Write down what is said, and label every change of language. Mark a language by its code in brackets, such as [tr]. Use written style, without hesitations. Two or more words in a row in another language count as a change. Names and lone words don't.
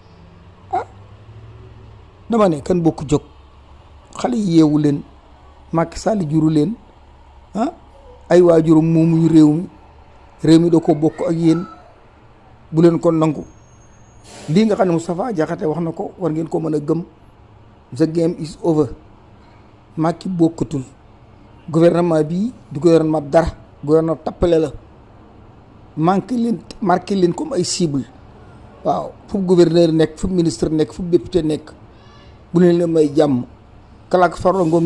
[wo] dama ne kan bokk jóg xale yi yeewu leen Macky Sall juru leen ay waajuram moomuñu réew mi da ko bokk ak yéen bu leen ko nangu lii nga xam ne Moustapha Diakhaté wax na ko war ngeen ko mën a gëm [en] the game is over [wo] Macky bokkatul gouvernement bi du gouvernement dara gouvernement tappale la marqué leen comme ay cible waaw fu gouverneur nekk fu ministre nekk fu député nekk bu leen may jàmm kalaak Farba Ngom